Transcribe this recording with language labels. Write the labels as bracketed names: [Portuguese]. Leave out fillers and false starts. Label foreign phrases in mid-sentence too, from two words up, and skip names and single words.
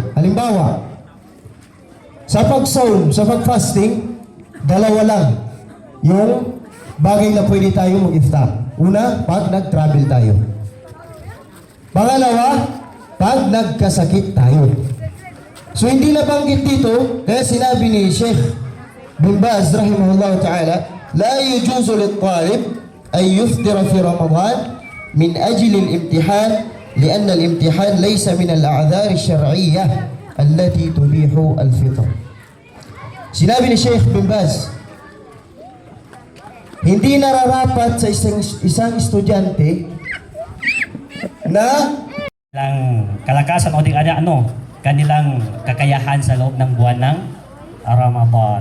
[Filipino] Halimbawa, sa pag-saum, sa pag-fasting, dalawa lang yung bagay na pwede tayo mag-iftar. Una, pag nag-travel tayo. Pangalawa, pag nagkasakit tayo. So hindi nabanggit dito, kaya sinabi ni Sheikh bin Baz [Arabic] رحمه الله تعالى, لا يجوز للطالب أن يفطر في رمضان من أجل الامتحان لأن الامتحان ليس من الأعذار الشرعية التي تبيح الفطر. [Filipino] Sinabi ni Sheikh bin Baz, hindi nararapat sa isang estudyante na kalakasan o kanilang kakayahan sa loob ng buwan ng Ramadan.